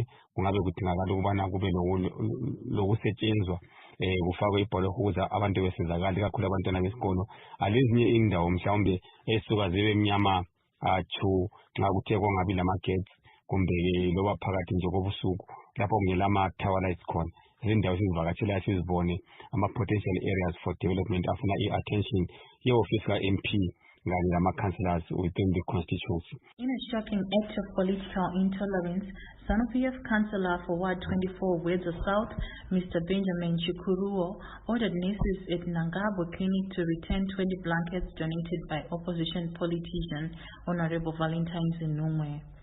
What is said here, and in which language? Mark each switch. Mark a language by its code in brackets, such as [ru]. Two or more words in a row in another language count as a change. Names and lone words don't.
[nd] Kungabe kudingakala ukubana kube lokusetshenzwa kufakwe ibholoho ukuze abantu besizakale, kakhulu abantwana besikolo. Lezinye indawo mhlawumbe esuka zibe mnyama chu nxa kuthe kongabi lamagetsi kumbe loba phakathi nje kobusuku lapho kungelama- [en] tower lights [nd] khona. Izindawo sizivakatshelayo sizibone ama- [en] potential areas for development [nd] afuna i-attention ye-office ka-MP kanye lama-councillors [en] within the constituency. In a shocking act of political intolerance, SANU-PF Councillor for Ward 24 Wedza South, Mr. Benjamin Chikuruo, ordered nurses at Nangabo Clinic to return 20 blankets donated by opposition politician Honorable Valentine Zinumwe.